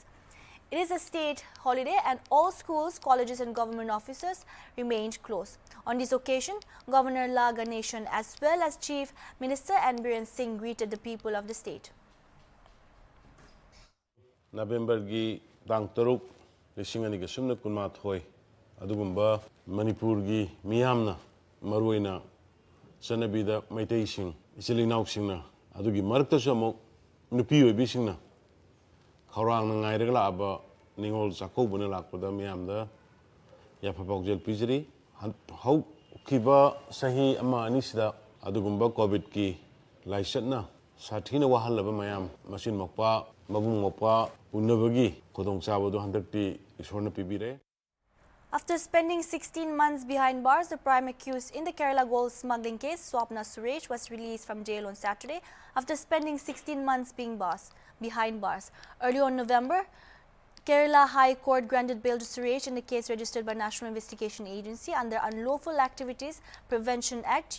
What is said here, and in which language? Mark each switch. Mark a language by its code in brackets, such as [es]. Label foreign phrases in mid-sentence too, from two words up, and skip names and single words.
[en] It is a state holiday and all schools, colleges and government offices remained closed. On this occasion, Governor La Ganeshan as well as Chief Minister Biren Singh greeted the people of the state. [mni] November gi dang taruk lisingani ga sumna kunma thoi adugumba Manipur gi miyamna maruina sanabida maitai sing isilinau singna adugi marakta samok nupi oibi singna khawrang na ngai regla aba Ningol Chakkouba na lakpada miyamda yapapok jel pijri hau kiba sahi ama anisida adugumba covid ki laisatna sathina wahalaba mayam masin mokpa mabung mokpa unabagi kodong sabado handakti isorna pibire. [en] After spending 16 months behind bars, the prime accused in the Kerala gold smuggling case, Swapna Suresh, was released from jail on Saturday after spending 16 months behind bars. Early on November, Kerala High Court granted bail to Suresh in the case registered by National Investigation Agency under Unlawful Activities Prevention Act (UAPA).